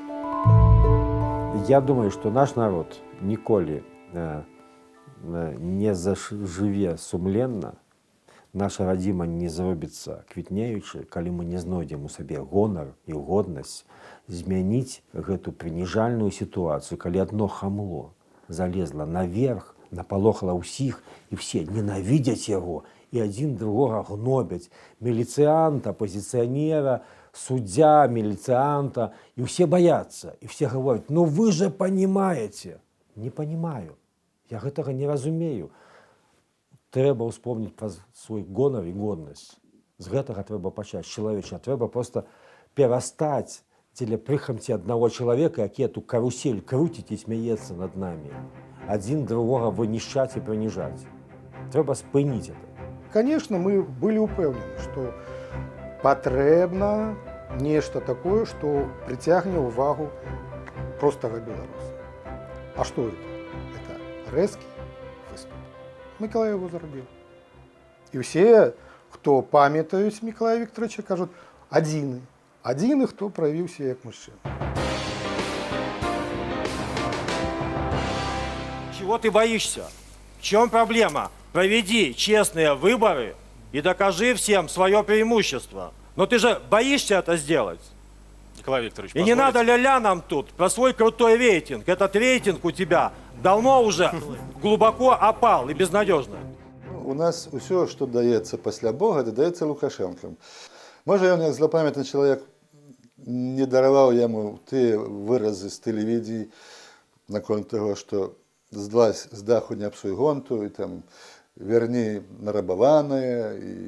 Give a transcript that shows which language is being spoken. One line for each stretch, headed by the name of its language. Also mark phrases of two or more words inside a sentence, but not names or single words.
Belarusian: Я думаю, што наш народ ніколі не зажыве сумленна, наша радзіма не зробіцца квітнеючы, калі мы не знойдзем у сабе гонар і годнасць змяніць гэту прыніжальную сітуацыю, калі адно хамло залезла наверх, напалохала ўсіх, і все ненавідзяць яго, і адзін другога гнобяць. Міліцыянта, апозіцыянера, суддзя, міліцыянта, і ўсе баяцца, і все гавораць:
Russian: «Ну вы же понимаете». Не понимаю.
Belarusian: Я гэтага не разумею. Трэба ўспомніць пра свой гонар і годнасць. З гэтага трэба пачаць чалавечна. Трэба проста перастаць дзеля прыхамці аднаго чалавека, які эту карусель круціць і смяецца над намі. Адзін другога вынішчаць і прыніжаць. Трэба спыніць это. Конечно, мы былі ўпэўнены, што патрэбна нешта такое, што прыцягне ўвагу простага беларуса. А што
Russian: это? Это
Belarusian: рэзкі выступ. Миколай его зрабіў. І ўсе, хто памятаюць Миколая Викторовича, кажуць: адзіны, хто праявіўся як мужчына.
Russian: Чего ты боишься? В чем проблема? Проведи честные выборы и докажи всем свое преимущество. Но ты же боишься это сделать. Николай Викторович, и не надо ля-ля нам тут про свой крутой рейтинг. Этот рейтинг у тебя давно уже глубоко опал и безнадежно.
Belarusian: У нас все, что даецца пасля Бога, даецца Лукашенкам. Можа, ён як злапамятны чалавек не дараваў яму тыя выразы з тэлевізіі наконт таго, што з даху не псуй гонту, і там верні нарабаванае.